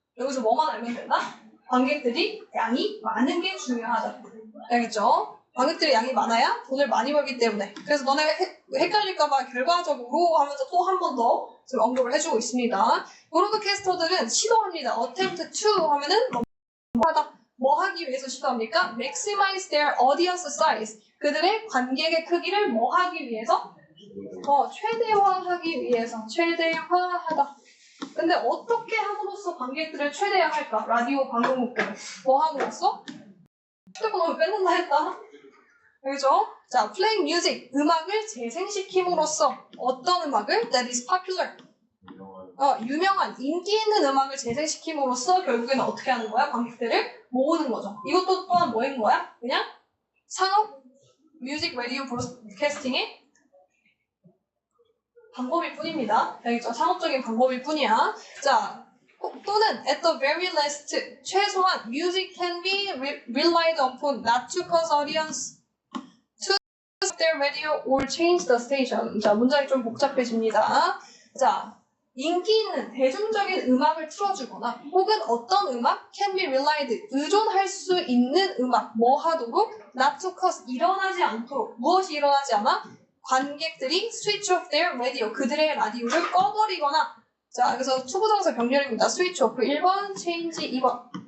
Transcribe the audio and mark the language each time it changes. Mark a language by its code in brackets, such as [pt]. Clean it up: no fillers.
[ko] 여기서 뭐만 알면 된다? 관객들이 양이 많은 게 중요하다. 알겠죠? 관객들의 양이 많아야 돈을 많이 벌기 때문에. 그래서 너네 헷갈릴까봐 결과적으로 하면서 또 한 번 더 지금 언급을 해주고 있습니다. 브로드캐스터들은 시도합니다. [en] attempt to [ko] 하면은 뭐 하기 위해서 시도합니까? [en] maximize their audience size. [ko] 그들의 관객의 크기를 뭐 하기 위해서? 최대화하기 위해서. 최대화하다. 근데 어떻게 함으로써 관객들을 최대화할까? 라디오 방송 목표를. 뭐 함으로써? 휴대폰을 뺏는다 했다. 알겠죠? [en] 자, playing music. [ko] 음악을 재생시킴으로써 어떤 음악을? [en] That is popular. [ko] 유명한, 인기 있는 음악을 재생시킴으로써 결국에는 어떻게 하는 거야? 관객들을 모으는 거죠. 이것도 또한 뭐인 거야? 그냥 상업 뮤직 라디오 브로드캐스팅의 방법일 뿐입니다. 알겠죠? 상업적인 방법일 뿐이야. [en] 자, 또는 at the very least, [ko] 최소한 [en] music can be relied upon not to cause audience to stop their radio or change the station. [ko] 자, 문장이 좀 복잡해집니다. 자, 인기 있는 대중적인 음악을 틀어주거나 혹은 어떤 음악 [en] can be relied, [ko] 의존할 수 있는 음악, 뭐 하도록? [en] not to cause, [ko] 일어나지 않도록. 무엇이 일어나지 않아? 관객들이 [en] switch off their radio, [ko] 그들의 라디오를 꺼버리거나. 자, 그래서 투부정사 병렬입니다. [en] switch off 1번, change 2번.